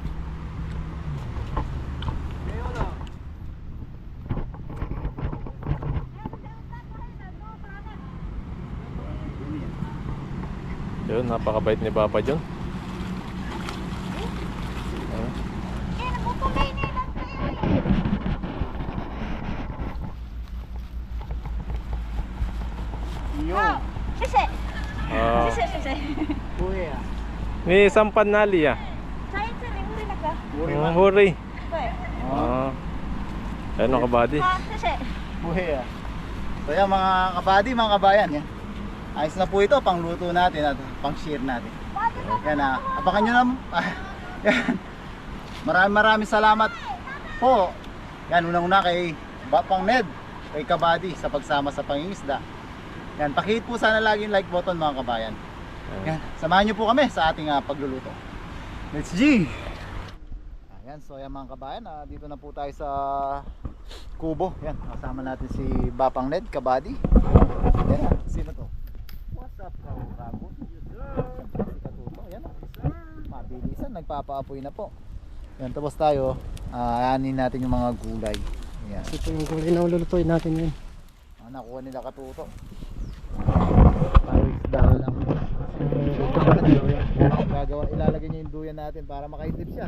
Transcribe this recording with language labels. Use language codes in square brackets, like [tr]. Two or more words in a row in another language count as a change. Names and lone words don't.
[tl] Yun, napakabait ni Papa John. Yun. [zh] 谢谢， [tl] Ah, [zh] 谢谢。 [tl] Kuya. ni sampan nali ah. [zh] 上一次你会那个？ [tl] Kuya. Ang huri. [zh] 对， [tl] Ah. Ayun mga kabady. [zh] 好，谢谢。 [tl] Kuya. So yan mga kabady, mga kabayan. Yan. Ayos na po ito, pangluto natin at pang-share natin. Yan na, abangan nyo na. Yan. Maraming salamat po. Yan, unang-una kay Bapang Ned, kay Kabady sa pagsama sa pangingisda. Yan, pakihit po sana lagi yung [en] like button [tl] mga kabayan. Yan, samahan nyo po kami sa ating pagluluto. [en] Let's G! [tl] Ayan, so yan mga kabayan, dito na po tayo sa kubo. Yan, kasama natin si Bapang Ned, Kabady. Yan, sino to? [en] What's up, [tl] Rago? nagpapaapoy na po. Yan, tapos tayo, aanin natin yung mga gulay. Yan. Ito yung gulay na ululutuin natin yun. Nakuha nila katuto. Tayo isda lang. Gagawa, ilalagay niya yung duyan natin para makaidip siya.